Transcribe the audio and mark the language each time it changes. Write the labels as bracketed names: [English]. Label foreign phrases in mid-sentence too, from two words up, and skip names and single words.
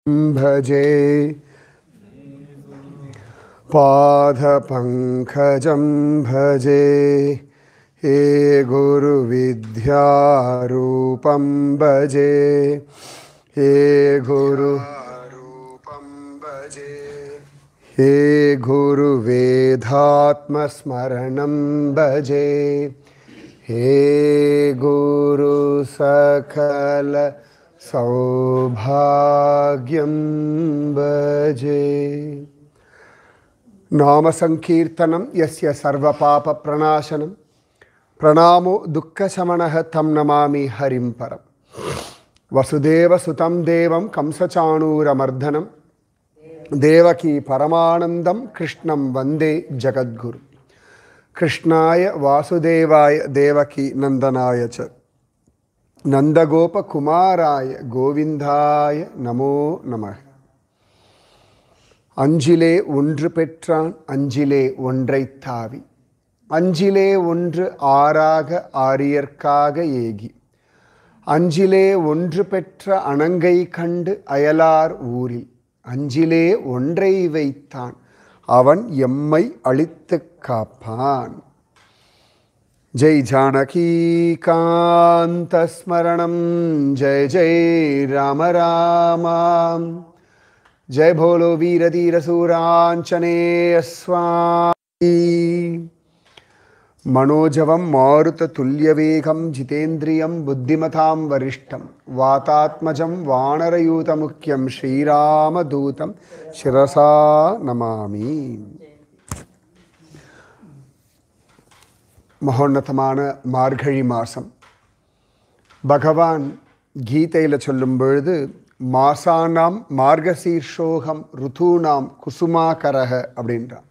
[Sanskrit] भजे पादपङ्कजं भजे हे गुरुविद्यारूपं भजे हे हे गुरुवेदात्मस्मरणं भजे हे गुरु सकल सौभाग्यं भजे। नाम संकीर्तनं यस्य सर्वपाप प्रणाशनं प्रणामो दुःखशमनः तं नमामि हरिं परं। वसुदेवसुतं देवं कंसचाणूरमर्दनं देवकी परमानन्दं कृष्णं वन्दे जगद्गुरुं। कृष्णाय वासुदेवाय देवकी नन्दनाय च नन्दगोपकुमाराय गोविन्दाय नमो नमः। [Tamil] அஞ்சிலே ஒன்று பெற்றான் அஞ்சிலே ஒன்றைத் தாவி அஞ்சிலே ஒன்று ஆறாக ஆரியர்க்காக ஏகி அஞ்சிலே ஒன்று பெற்ற அணங்கை கண்டு அயலார் ஊரில் அஞ்சிலே ஒன்றை வைத்தான் அவன் எம்மை அழித்துக் காப்பான். [Sanskrit] जय जानकी कान्त स्मरणं जय जय राम रामा जय भोलो वीर धीर सूरांचनेय स्वामी। मनोजवं मारुत तुल्यवेगं जितेन्द्रियं बुद्धिमतां वरिष्ठं वातात्मजं वानरयूतमुख्यं श्रीरामदूतं शिरसा नमामि। [Tamil] மகோன்னதமான மார்கழி மாதம் பகவான் கீதையில் சொல்லும் பொழுது [Sanskrit] मासानां मार्गशीर्षोऽहं ऋतूनां कुसुमाकरः [Tamil] அப்படின்றான்.